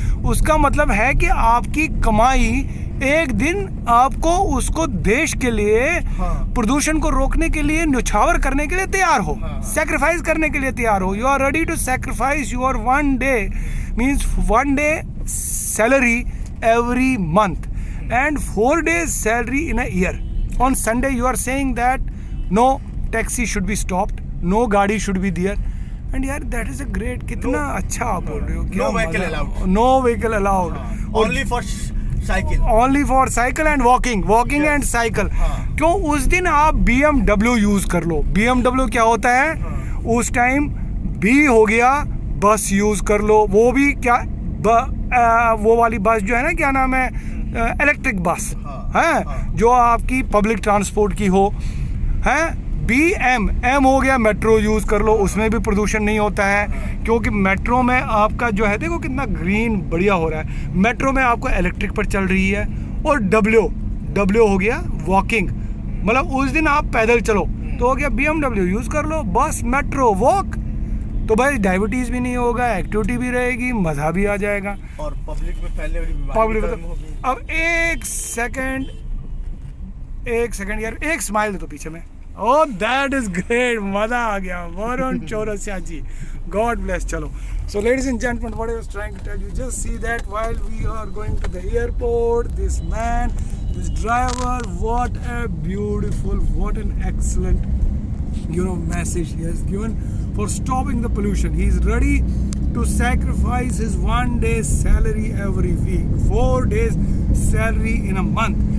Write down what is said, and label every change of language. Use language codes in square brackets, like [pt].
[hi] उसका मतलब है कि आपकी कमाई एक दिन आपको उसको देश के लिए, प्रदूषण को रोकने के लिए, न्यौछावर करने के लिए तैयार हो, सैक्रिफाइस करने के लिए तैयार हो। [en] You are ready to sacrifice your 1 डे, means 1 डे salary every month and 4 days salary in a year. On Sunday you are saying that no taxi should be stopped, no गाड़ी should be there, and यार that is a great, [hi] कितना अच्छा आप बोल रहे हो। [en] No vehicle allowed. No vehicle allowed. Only for cycle. Only for cycle and walking and cycle. [hi] क्यों? उस दिन आप BMW यूज कर लो। BMW क्या होता है उस टाइम, B हो गया, बस यूज कर लो। वो भी क्या, वो वाली बस जो है ना, क्या नाम है, इलेक्ट्रिक बस है, जो आपकी पब्लिक ट्रांसपोर्ट की हो, है। M हो गया, मेट्रो यूज कर लो, उसमें भी प्रदूषण नहीं होता है, क्योंकि मेट्रो में आपका जो है, देखो कितना ग्रीन बढ़िया हो रहा है, मेट्रो में आपको इलेक्ट्रिक पर चल रही है। और W हो गया वॉकिंग, मतलब उस दिन आप पैदल चलो तो हो गया, BMW यूज कर लो, बस मेट्रो वॉक, तो भाई डायबिटीज भी नहीं होगा, एक्टिविटी भी रहेगी, मजा भी आ जाएगा, और पब्लिक में फैलने वाली बीमारी खत्म होगी। अब एक सेकंड यार, एक स्माइल दे तो पीछे में। [en] oh that is great, [hi] मजा आ गया [en] Varun Chaurasia ji, God bless. चलो, so ladies and gentlemen, what I was trying to tell you, just see that while we are going to the airport, this man, this driver, what a beautiful, what an excellent message he has given for stopping the pollution. He is ready to sacrifice his 1 day's salary every week, 4 days salary in a month.